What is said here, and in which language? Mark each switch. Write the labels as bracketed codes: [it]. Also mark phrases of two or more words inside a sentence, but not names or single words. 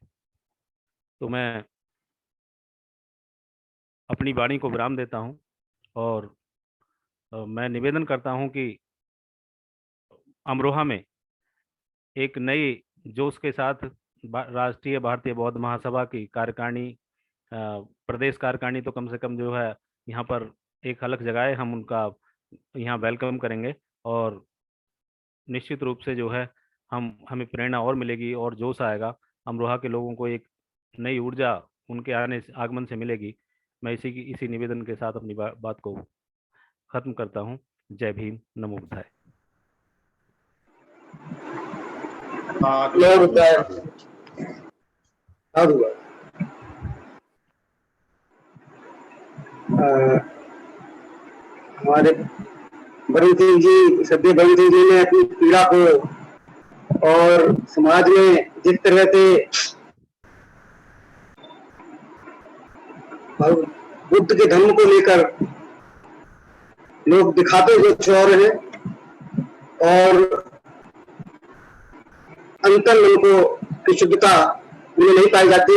[hi] तो मैं अपनी वाणी को विराम देता हूं और मैं निवेदन करता हूं कि अमरोहा में एक नई जोश के साथ राष्ट्रीय भारतीय बौद्ध महासभा की कार्यकारिणी, प्रदेश कार्यकारिणी तो कम से कम जो है यहाँ पर एक अलग जगह है, हम उनका यहाँ वेलकम करेंगे और निश्चित रूप से जो है हमें प्रेरणा और मिलेगी और जोश आएगा। अमरोहा के लोगों को एक नई ऊर्जा उनके आगमन से मिलेगी। मैं इसी निवेदन के साथ अपनी बात को खत्म करता हूँ। जय भीम, [pi] नमो बुद्धाय। नमो बुद्धाय। [hi] साधु। हमारे वरुण सिंह जी, सद्य वरुण सिंह जी ने अपनी पीड़ा को और समाज में जिस तरह से बुद्ध के धर्म को लेकर लोग दिखाते कुछ और हैं और अंतर लोगों की शुद्धता उन्हें नहीं पाई जाती है।